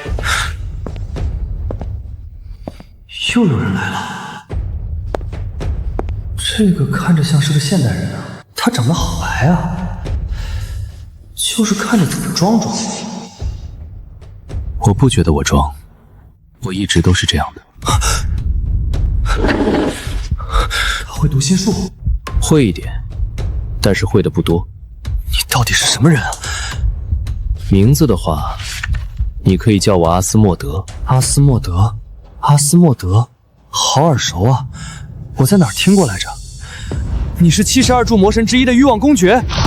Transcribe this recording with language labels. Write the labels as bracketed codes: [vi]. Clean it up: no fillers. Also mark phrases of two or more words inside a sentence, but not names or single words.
[zh] 又有人來了，這個看着像是個現代人啊，他長得好白啊，就是看着怎麼裝裝。我不覺得我裝，我一直都是這樣的。他會讀心術？會一點，但是會的不多。你到底是什麼人啊？名字的話，你可以叫我阿斯莫德。阿斯莫德，阿斯莫德，好耳熟啊！我在哪兒聽過來着？你是72柱魔神之一的欲望公爵？